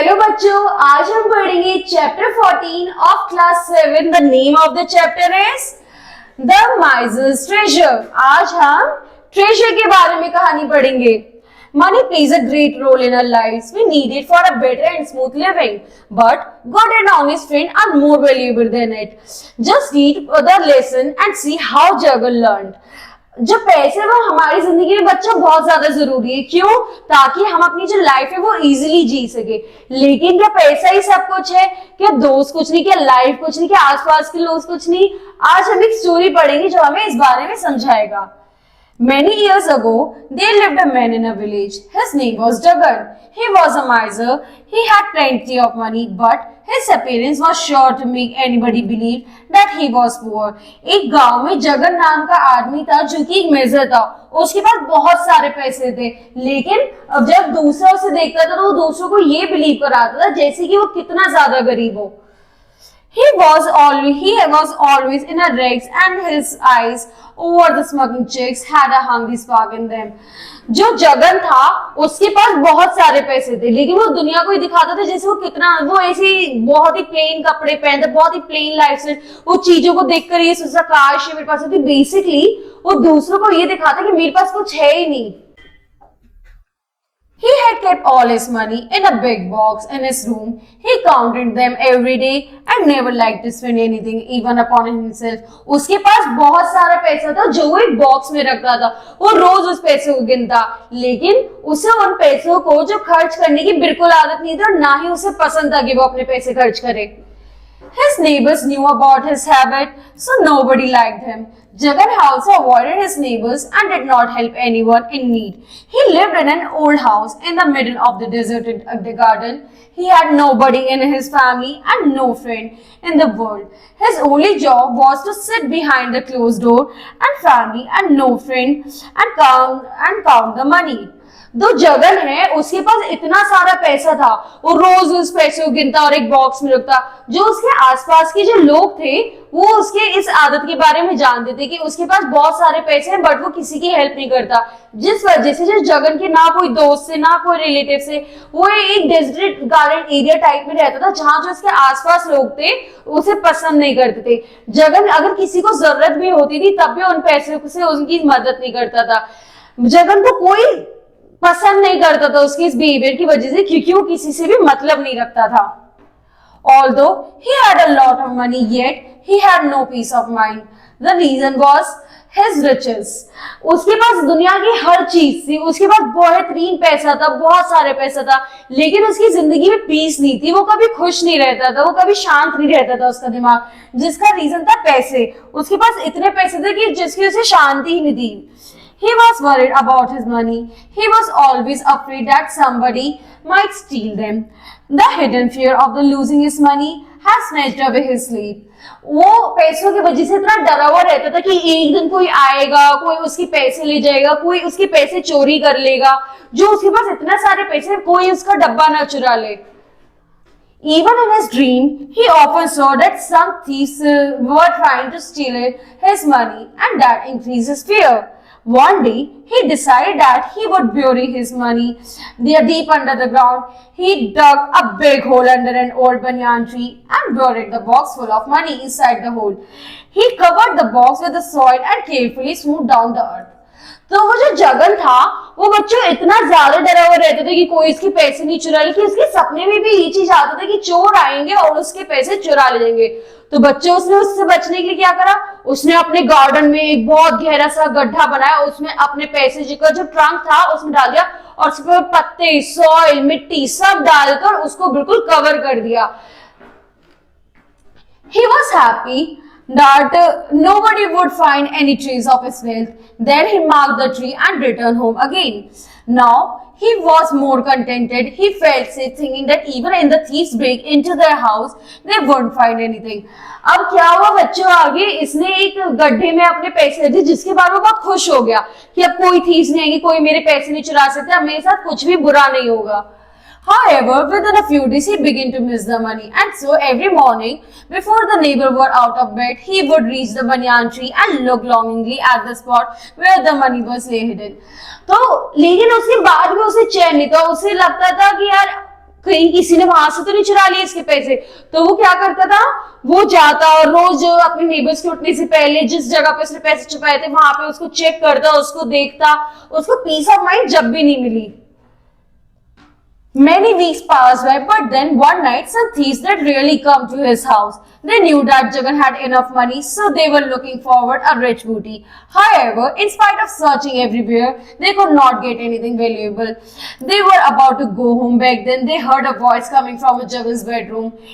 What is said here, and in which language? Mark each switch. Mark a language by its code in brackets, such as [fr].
[hi] बच्चों, आज हम पढ़ेंगे [en] Chapter 14 of class 7। The name of the chapter is the miser's treasure. [hi] आज हम ट्रेजर के बारे में कहानी पढ़ेंगे। [en] Money plays a great role in our lives. We need it for a better and smooth living. But good and honest friends are more valuable than it. Just read the lesson and see how Jagan learned. [hi] जो पैसे वो हमारी जिंदगी में बच्चा बहुत ज्यादा जरूरी है। क्यों? ताकि हम अपनी जो लाइफ है वो इजीली जी सके। लेकिन क्या पैसा ही सब कुछ है? क्या दोस्त कुछ नहीं? क्या लाइफ कुछ नहीं? क्या आसपास के लोग कुछ नहीं? आज हम एक स्टोरी पढ़ेंगे जो हमें इस बारे में समझाएगा। [en] Many years ago, there lived a man in a village. His name was Jagan. He was a miser. He had plenty of money, but his appearance was sure to make anybody believe that he was poor. [hi] एक गांव में जगन नाम का आदमी था जो कि एक मिज़र था। उसके पास बहुत सारे पैसे थे, लेकिन अब जब दूसरा उसे देखता था तो वो दूसरों को ये बिलीव कराता था जैसे कि वो कितना ज्यादा गरीब हो। [en] He was always in a rags, and his eyes over the smoking chicks had a hungry spark in them. [hi] जो जगन था उसके पास बहुत सारे पैसे थे, लेकिन वो दुनिया को ही दिखाता था जैसे वो ऐसे बहुत ही प्लेन कपड़े पहनता, बहुत ही प्लेन लाइफस्टाइल। वो चीजों को देखकर ये सोचता काश ये मेरे पास होती। बेसिकली वो दूसरों को ये दिखाता कि मेरे पास कुछ है ही नहीं। [en] He had kept all his money in a big box in his room. He counted them every day and never liked to spend anything even upon himself. [hi] उसके पास बहुत सारा पैसा था जो वो एक बॉक्स में रखता था। वो रोज उस पैसे को गिनता, लेकिन उसे उन पैसों को जो खर्च करने की बिल्कुल आदत नहीं थी और ना ही उसे पसंद था कि वो अपने पैसे खर्च करे। [en] His neighbors knew about his habit, so nobody liked him. Jagan also avoided his neighbors and did not help anyone in need. He lived in an old house in the middle of the deserted garden. He had nobody in his family and no friend in the world. His only job was to sit behind the closed door and family and no friend and count the money. [hi] जो जगन है उसके पास इतना सारा पैसा था, वो रोज उस पैसे को गिनता और एक बॉक्स में रखता। जो उसके आसपास के जो लोग थे वो उसके इस आदत के बारे में जानते थे कि उसके पास बहुत सारे पैसे हैं, बट वो किसी की हेल्प नहीं करता। जिस वजह से जो जगन के ना कोई दोस्त से ना कोई रिलेटिव से, वो एक डेजर्ट गार्डन एरिया टाइप में रहता था जहां जो उसके आसपास लोग थे उसे पसंद नहीं करते थे। जगन अगर किसी को जरूरत भी होती थी तब भी उन पैसे से उनकी मदद नहीं करता था। जगन को कोई पसंद नहीं करता था उसके इस बिहेवियर की वजह से, क्योंकि वो किसी से भी मतलब नहीं रखता था। [en] Although he had a lot of money, yet he had no peace of mind. The reason was his riches. [hi] उसके पास दुनिया की हर चीज थी, उसके पास बेहतरीन पैसा था, बहुत सारे पैसा था, लेकिन उसकी जिंदगी में पीस नहीं थी। वो कभी खुश नहीं रहता था, वो कभी शांत नहीं रहता था उसका दिमाग, जिसका रीजन था पैसे। उसके पास इतने पैसे थे कि जिसकी उसे शांति ही नहीं थी। [en] He was worried about his money. He was always afraid that somebody might steal them. The hidden fear of the losing his money has snatched away his sleep. [hi] वो पैसों की वजह से इतना डरा हुआ रहता था कि एक दिन कोई आएगा, कोई उसके पैसे ले जाएगा, कोई उसके पैसे चोरी कर लेगा। जो उसके पास इतना सारे पैसे, कोई उसका डब्बा ना चुरा ले। [en] Even in his dream, he often saw that some thieves were trying to steal his money, and that increased his fear. One day, he decided that he would bury his money there deep under the ground. He dug a big hole under an old banyan tree and buried the box full of money inside the hole. He covered the box with the soil and carefully smoothed down the earth. [hi] तो वो जो जगन था वो बच्चों इतना ज्यादा डरा हुआ रहता था कि कोई इसके पैसे नहीं चुरा ले, कि उसके सपने में भी ये चीज आता था कि चोर आएंगे और उसके पैसे चुरा ले जाएंगे। तो बच्चों उसने उससे बचने के लिए क्या करा, उसने अपने गार्डन में एक बहुत गहरा सा गड्ढा बनाया, उसमें अपने पैसे का जो ट्रंक था उसमें डाल दिया और उस पर पत्ते, सॉइल, मिट्टी सब डालकर उसको बिल्कुल कवर कर दिया। [en] He was happy that nobody would find any trace of his wealth. Then he marked the tree and returned home again. Now he was more contented. He felt safe thinking that even if the thieves break into their house, they won't find anything. [hi] अब क्या हुआ बच्चों, आगे इसने एक गड्ढे में अपने पैसे रखे जिसके बाद वो बहुत खुश हो गया कि अब कोई थीव्स नहीं आएंगे, कोई मेरे पैसे नहीं चुरा सकते, अब मेरे साथ कुछ भी बुरा नहीं होगा। [en] However, within a few days, he began to miss the money, and so every morning, before the neighbor were out of bed, he would reach the banyan tree and look longingly at the spot where the money was lay hidden. [hi] तो लेकिन उसके बाद भी उसे चैन नहीं था। उसे लगता था कि यार कहीं किसी ने वहां से तो नहीं चुरा लिए इसके पैसे। तो वो क्या करता था, वो जाता और रोज अपने नेबर्स के उठने से पहले जिस जगह पे उसने पैसे छुपाए थे वहां पे उसको चेक करता, उसको देखता। उसको [en] peace of mind [hi] जब भी नहीं मिली। [en] Many weeks passed by, but then one night some thieves that really come to his house. They knew that Jagan had enough money, so they were looking forward a rich booty. However, in spite of searching everywhere, they could not get anything valuable. They were about to go home back then they heard a voice coming from Jagan's bedroom.